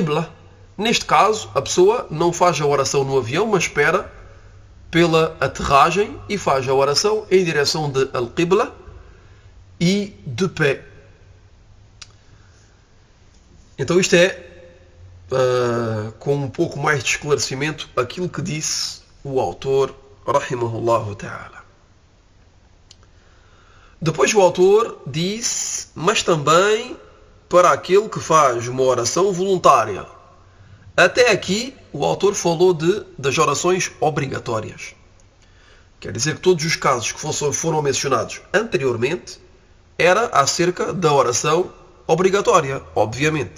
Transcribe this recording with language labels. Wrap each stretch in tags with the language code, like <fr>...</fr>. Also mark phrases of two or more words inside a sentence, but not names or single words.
<pt>Neste caso, a pessoa não faz a oração no avião, mas espera pela aterragem e faz a oração em direção de Al-Qibla e de pé. Então isto é, com um pouco mais de esclarecimento, aquilo que disse o autor,</pt> <ar>رحمه الله تعالى.</ar> <pt>Depois o autor disse, mas também para aquele que faz uma oração voluntária. Até aqui o autor falou das orações obrigatórias. Quer dizer que todos os casos que foram mencionados anteriormente era acerca da oração obrigatória, obviamente.</pt>